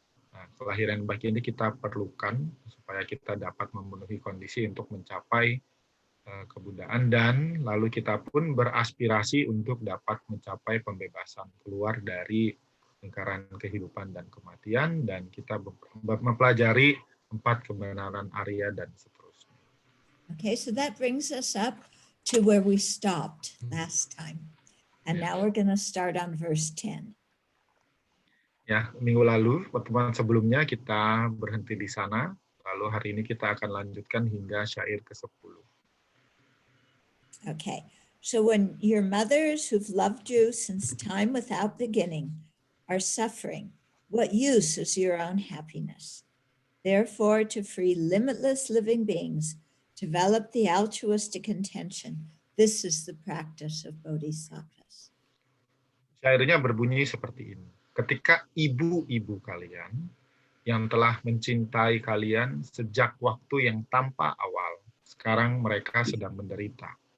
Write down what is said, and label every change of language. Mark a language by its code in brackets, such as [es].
[id] Nah, kelahiran yang baik ini kita perlukan supaya kita dapat memenuhi kondisi untuk mencapai kebudaan, dan lalu kita pun beraspirasi untuk dapat mencapai pembebasan, keluar dari lingkaran kehidupan dan kematian, dan kita mempelajari 4 kebenaran Arya dan seterusnya. [en] Okay, so that brings us up to where we stopped last time. And now we're going to start on verse 10. [id] Ya, minggu lalu, pertemuan sebelumnya kita berhenti di sana, lalu hari ini kita akan lanjutkan hingga syair ke-10. [en] Okay, so when your mothers who've loved you since time without beginning are suffering, what use is your own happiness? Therefore, to free limitless living beings, develop the altruistic intention. This is the practice of bodhisattvas. [id] Syairnya berbunyi seperti ini. Ketika ibu-ibu kalian yang telah mencintai kalian sejak waktu yang tanpa awal, sekarang mereka sedang menderita.